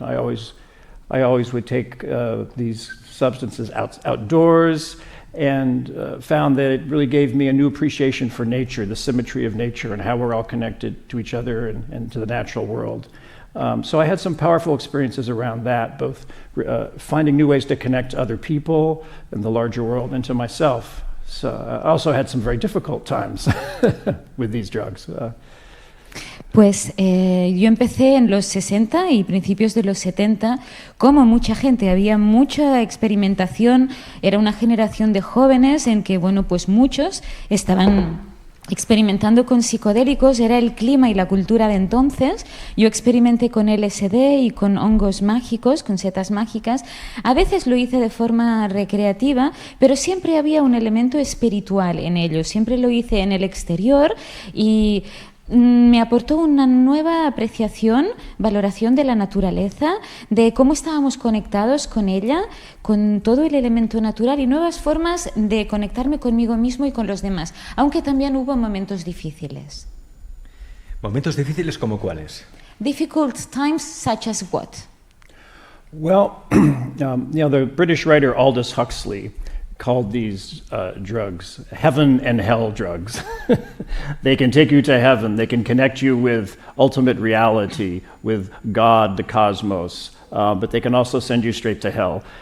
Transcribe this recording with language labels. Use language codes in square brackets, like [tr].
[en] I always would take these substances outdoors and found that it really gave me a new appreciation for nature, the symmetry of nature and how we're all connected to each other and to the natural world. So I had some powerful experiences around that, both finding new ways to connect to other people and the larger world and to myself. So I also had some very difficult times with these drugs. [es] Pues yo empecé en los 60 y principios de los 70, como mucha gente, había mucha experimentación, era una generación de jóvenes en que, bueno, pues muchos estaban experimentando con psicodélicos, era el clima y la cultura de entonces. Yo experimenté con LSD y con hongos mágicos, con setas mágicas. A veces lo hice de forma recreativa, pero siempre había un elemento espiritual en ello. Siempre lo hice en el exterior y me aportó una nueva apreciación, valoración de la naturaleza, de cómo estábamos conectados con ella, con todo el elemento natural y nuevas formas de conectarme conmigo mismo y con los demás, aunque también hubo momentos difíciles. ¿Momentos difíciles como cuáles? [en] Difficult times such as what? Well, the British writer Aldous Huxley called these drugs heaven and hell drugs. They can take you to heaven, they can connect you with ultimate reality, with God, the cosmos, but they can also send you straight to hell.